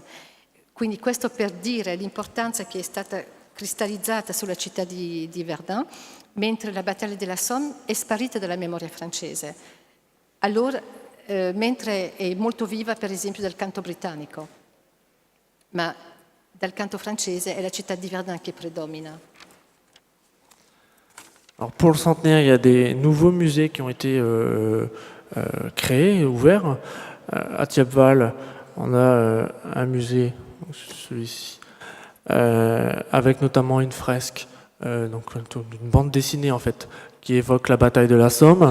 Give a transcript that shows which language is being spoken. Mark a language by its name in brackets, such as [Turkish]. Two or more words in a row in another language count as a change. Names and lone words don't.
[Italian] Quindi questo per dire l'importanza che è stata cristallizzata sulla città di Verdun, mentre la battaglia della Somme è sparita dalla memoria francese. Allora, mentre è molto viva per esempio dal canto britannico, ma dal canto francese è la città di Verdun [French] qui prédomine. Alors pour le centenaire, il y a des nouveaux musées qui ont été créés, ouverts. À Thiepval, on a un musée, celui-ci, avec notamment une fresque, donc une bande dessinée en fait, qui évoque la bataille de la Somme.